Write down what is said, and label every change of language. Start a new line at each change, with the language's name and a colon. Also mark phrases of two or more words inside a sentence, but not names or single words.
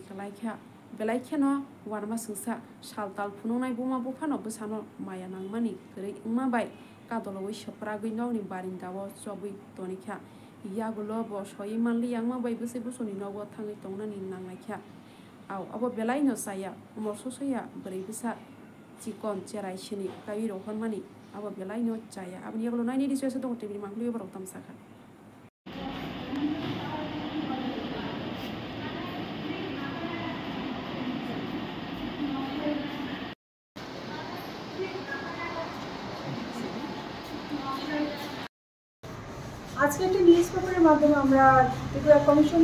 Kok Borok: khlaikha belai kheno warma sungsa saltal phunungnai buma bufano busano maya nangmani gre ingma bai kadoloi sopragui nogni barindawo chobui tonikha yagulo bo soi manli yangma bai busi busoni nogo thangai tongnani nangnaikha aw abo belai no saya umor sosoya brai busa chikon cherai sini kairo honmani abo belai no chaya abni yagulo naini diswese dong tebini manglu borok tamsakha
Bangla: আজকে একটা নিউজ পেপারের মাধ্যমে আমরা ত্রিপুরা কমিশন